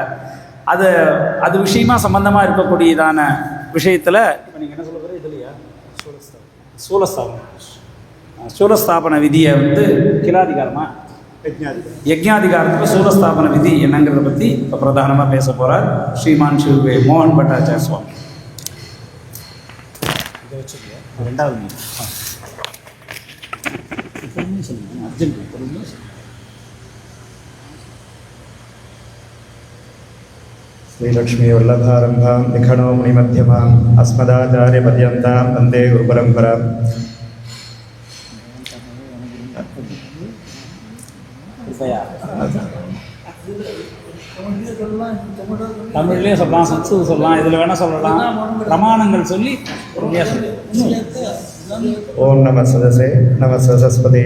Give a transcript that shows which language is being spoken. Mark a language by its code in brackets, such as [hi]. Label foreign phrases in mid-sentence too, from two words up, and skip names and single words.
[ta] அது விஷயமா சம்பந்தமாக இருக்கக்கூடியதான விஷயத்தில் இப்போ நீங்கள் என்ன சொல்ல போகிற இதுலையா சூலஸ்தாபன விதியை கிலாதிகாரமாக யஜ்ஞாதிகாரத்துக்கு சூலஸ்தாபன விதி என்னங்கிறத பற்றி இப்போ பிரதானமாக பேச போகிறார் ஸ்ரீமான் ஸ்ரீ மோகன் பட்டாச்சார் சுவாமி. [sa] श्रीलक्ष्मी वल्लभारम्भां निखणो मुनिमध्यमाम् अस्मदाचार्यपर्यन्तां वन्दे गुरुपरम्पराम्. [ta] தமிழ்லேயே சொல்லலாம், சம்ஸ்கிருதம் சொல்லலாம், இதில் வேணால் சொல்லலாம். பிரமாணங்கள் சொல்லி [sa] ॐ नमः सदसे नमः सरस्वत्यै.